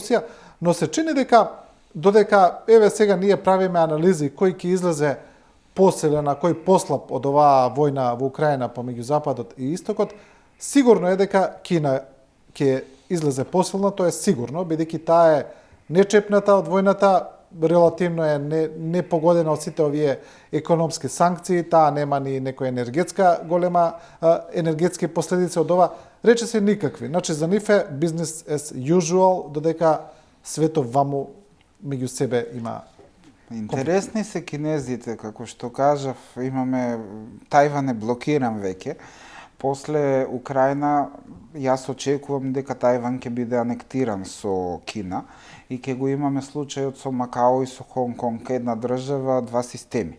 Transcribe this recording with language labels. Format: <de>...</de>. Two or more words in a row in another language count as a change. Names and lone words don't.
<mk>Русија, но се чини дека додека еве сега ние правиме анализи кој ќе излезе посилен, а кој послаб од оваа војна во Украина помеѓу Западот и Истокот, сигурно е дека Кина ќе излезе посилна, тоа е сигурно, бидејќи таа е нечепната од војната, релативно е не погодена од сите овие економски санкции, таа нема ни некоја голема енергетски последици од ова, рече се никакви. Значи за нив е</mk> <en>business as usual,</en> <mk>додека светот ваму меѓу себе има. Интересни се кинезите, како што кажав, имаме Тајван е блокиран веќе. После Украина јас очекувам дека Тајван ќе биде анектиран со Кина и ќе го имаме случајот со Макао и со Хонг Конг, една држава, два системи.</mk>